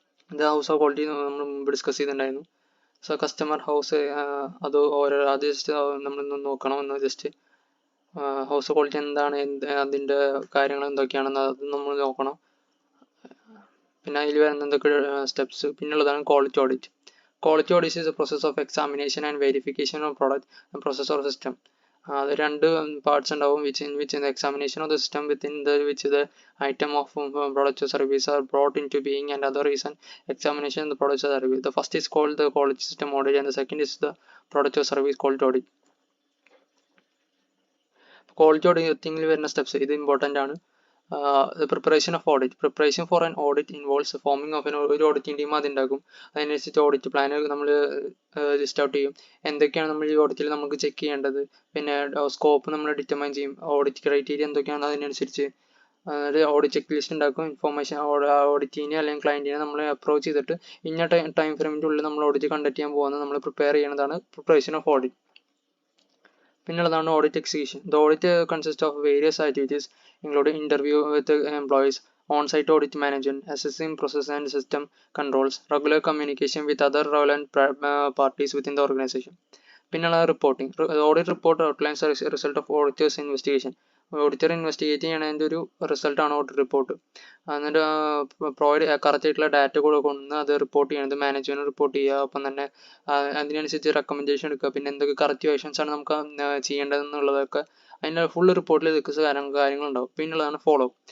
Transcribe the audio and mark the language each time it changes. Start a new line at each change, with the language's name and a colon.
Malayalam: ഇത് house of quality നമ്മൾ മുമ്പ് ഡിസ്കസ് ചെയ്തിട്ടുണ്ടായിരുന്നു. സോ കസ്റ്റമർ ഹൗസ് അത് അത് ജസ്റ്റ് നമ്മൾ നോക്കണമെന്ന് ജസ്റ്റ് ഹൗസ് ക്വാളിറ്റി എന്താണ്, അതിൻ്റെ കാര്യങ്ങൾ എന്തൊക്കെയാണെന്ന് അത് നമ്മൾ നോക്കണം. പിന്നെ അതിൽ വരുന്ന എന്തൊക്കെ steps. പിന്നുള്ളതാണ് quality audit.
English: Quality audit is a process of examination and verification of product, process or system.
Malayalam: അത് രണ്ട് പാർട്സ് ഉണ്ടാവും,
English: in which the examination of the system within which the item of product or service are brought into being, and other is an examination of the product or service. The first is called the quality system audit, and the second is the product or service quality audit.
Malayalam: Quality auditing വരുന്ന steps ഇത് important ആണ്.
English: The preparation of audit. Preparation for an audit involves the forming of
Malayalam: ഒരു auditing team അത് ഉണ്ടാക്കും. അതിനനുസരിച്ച് audit plan നമ്മൾ list out ചെയ്യും. എന്തൊക്കെയാണ് നമ്മൾ ഈ ഓഡിറ്റിൽ നമുക്ക് ചെക്ക് ചെയ്യേണ്ടത്, പിന്നെ സ്കോപ്പ് നമ്മൾ ഡിറ്റർമൈൻ ചെയ്യും. ഓഡിറ്റ് ക്രൈറ്റീരിയ എന്തൊക്കെയാണ് അതിനനുസരിച്ച് ഓഡിറ്റ് ചെക്ക് ലിസ്റ്റ് ഉണ്ടാക്കും. ഇൻഫോർമേഷൻ ഓഡിറ്റിനെ അല്ലെങ്കിൽ ക്ലയൻറ്റിനെ നമ്മൾ അപ്രോച്ച് ചെയ്തിട്ട് ഇന്ന ടൈം ഫ്രെയിമിൻ്റെ ഉള്ളിൽ നമ്മൾ ഓഡിറ്റ് കണ്ടക്ട് ചെയ്യാൻ പോകുന്നത് നമ്മൾ പ്രിപ്പയർ ചെയ്യുന്നതാണ് preparation of audit. പിന്നുള്ളതാണ് audit execution.
English: The audit consist of various activities including interview with employees, on-site audit management, assessing process and system controls, regular communication with other relevant parties within the organization.
Malayalam: പിന്നുള്ള reporting.
English: Audit report outlines result of auditor's investigation.
Malayalam: Auditor investigate ചെയ്യണതിൻ്റെ ഒരു റിസൾട്ടാണ് audit report. എന്നിട്ട് provide correct ആയിട്ടുള്ള data കൊണ്ടുവന്ന് അത് report ചെയ്യണത് management report ചെയ്യുക. അപ്പം തന്നെ അതിനനുസരിച്ച് റെക്കമെൻഡേഷൻ എടുക്കുക. പിന്നെ എന്തൊക്കെ കറക്റ്റ് ആക്ഷൻസ് ആണ് നമുക്ക് ചെയ്യേണ്ടതെന്നുള്ളതൊക്കെ അതിൻ്റെ ഫുൾ റിപ്പോർട്ടിൽ കാര്യങ്ങളുണ്ടാവും. പിന്നുള്ളതാണ് ഫോളോ.